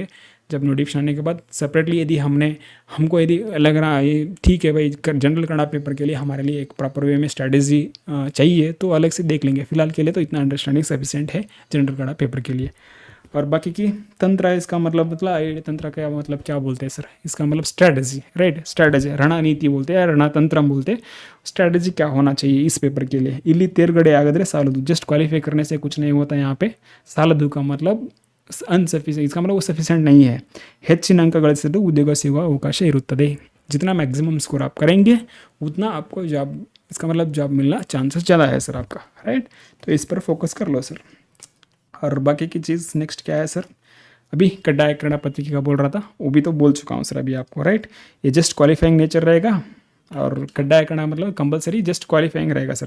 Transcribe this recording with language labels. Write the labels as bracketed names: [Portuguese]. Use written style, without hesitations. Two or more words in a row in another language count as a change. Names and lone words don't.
[Hindi] जब नोटिफिकेशन आने के बाद सेपरेटली यदि हमको यदि लग रहा है ठीक है भाई [English] General Kannada paper [Hindi] के लिए हमारे लिए एक [English] proper way [Hindi] में स्ट्रैटेजी चाहिए, तो अलग से देख लेंगे। फिलहाल के लिए तो इतना [English] understanding sufficient [Hindi] है [English] General Kannada paper [Hindi] के लिए। और बाकी की तंत्र, इसका मतलब तंत्र का मतलब क्या बोलते हैं सर, इसका मतलब स्ट्रैटेजी, राइट, स्ट्रैटेजी ರಣನೀತಿ बोलते हैं, ರಣತಂತ್ರ बोलते हैं। स्ट्रैटेजी क्या होना चाहिए इस पेपर के लिए। [Kannada] ಇಲ್ಲಿ ತೇರ್ಗಡೆ ಆಗಿದ್ರೆ ಸಾಲದು, [English] just qualify [Hindi] करने से कुछ नहीं होता यहाँ पे। ಸಾಲದು का मतलब अनसफिशिएंट, इसका मतलब वो सफिशिएंट नहीं है। [Kannada] ಹೆಚ್ಚಿನ अंक ಗಳಿಸಿದ್ರೆ ಉದ್ಯೋಗ ಸಿಗುವ ಅವಕಾಶ ಇರುತ್ತದೆ। [Hindi] जितना [English] maximum score [Hindi] आप करेंगे उतना आपको जॉब, इसका मतलब जॉब मिलना चांसेस ज़्यादा है सर आपका, राइट। तो इस पर फोकस कर लो सर। और बाकी की चीज़ नेक्स्ट क्या है सर, अभी कन्नड़ा पत्रिका का बोल रहा था, वो भी तो बोल चुका हूँ सर अभी आपको, राइट। ये [English] just qualifying nature [Hindi] रहेगा, और कन्नड़ा मतलब [English] compulsory just qualifying [Hindi] रहेगा सर।